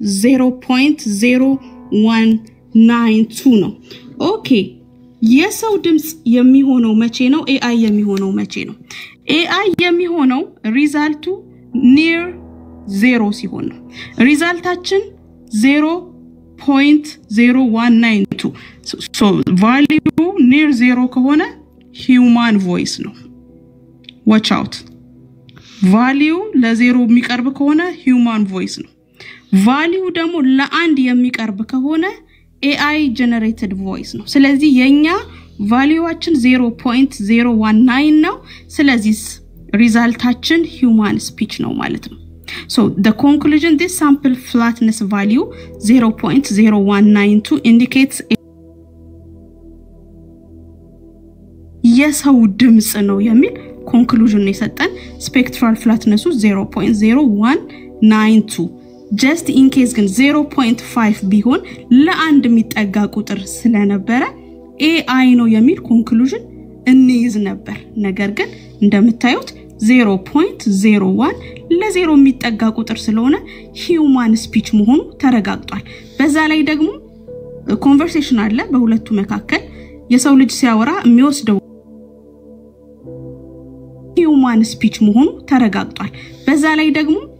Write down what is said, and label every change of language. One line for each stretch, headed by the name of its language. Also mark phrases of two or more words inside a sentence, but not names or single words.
Amharic: 0.0192 ነው ኦኬ የሰው ድምጽ የሚሆነው መቼ ነው ኤአይ የሚሆነው መቼ ነው ኤአይ የሚሆነው ሪዛልቱ ኒር 0 ሲሆን ነው ሪዛልታችን
English: 0.0192 so value near 0 ከሆነ human voice ነው watch out value
Amharic: ለ0 የሚቀርብ ከሆነ
English: human voice
Amharic: ነው value ደግሞ ለአንድ የሚቀርብ ከሆነ
English: AI generated voice
Amharic: ነው ስለዚህ የኛ ቫልዩዋችን 0.019 ነው ስለዚህ ሪዛልታችን
English: human speech
Amharic: ነው ማለት ነው
English: So the conclusion this sample flatness value 0.0192 indicates
Amharic: የሰው ድምጽ ነው የሚል conclusion የሰጠን
English: spectral flatness
Amharic: 0.0192
English: just in case
Amharic: ግን 0.5 ቢሆን ለአንድ የሚጠጋ ቁጥር ስለነበረ AI ነው የሚል conclusion እንይዝ ነበር ነገር ግን እንደምታዩት 0.01 ለ0 የሚጠጋ ቁጥር ስለሆነ
English: human speech
Amharic: መሆኑ ተረጋግጧል በዛ ላይ ደግሞ ኮንቨርሴሽን አለ በሁለቱ መካከል የሰው ልጅ ሲያወራ የሚወስደው
English: human speech
Amharic: መሆኑ ተረጋግጧል በዛ ላይ ደግሞ